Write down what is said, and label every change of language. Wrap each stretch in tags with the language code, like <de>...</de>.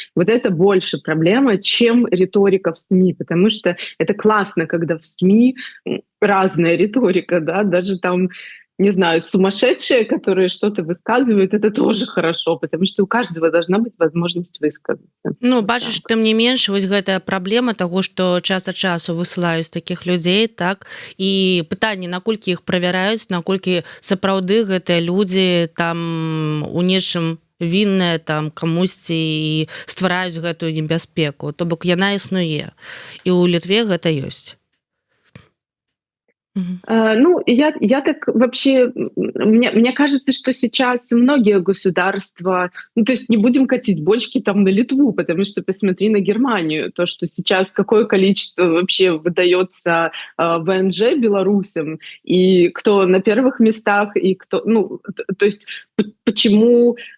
<ru>Вот это больше проблема, чем риторика в СМИ, потому что это классно, когда в СМИ разная риторика, да, даже там, не знаю, сумасшедшие, которые что-то высказывают, это тоже хорошо, потому что у каждого должна быть возможность высказаться. Ну, Вот</ru> <be>бачыш, так. тым не менш, вось гэтая праблема таго, што час ад часу высылаюць такіх людзей, так, і пытанне, наколькі іх правяраюць, наколькі сапраўды гэтыя людзі там у нечым вінныя там камусьці і ствараюць гэтую небяспеку, то бок яна існуе. І ў Літве гэта ёсць. Мгм.</be> <ru>Ну, я так вообще, мне кажется, что сейчас многие государства, ну, то есть не будем катить бочки там на Литву, потому что посмотри на Германию, то, что сейчас какое количество вообще выдается ВНЖ белорусам, и кто на первых местах, и кто, ну, то есть почему,</ru>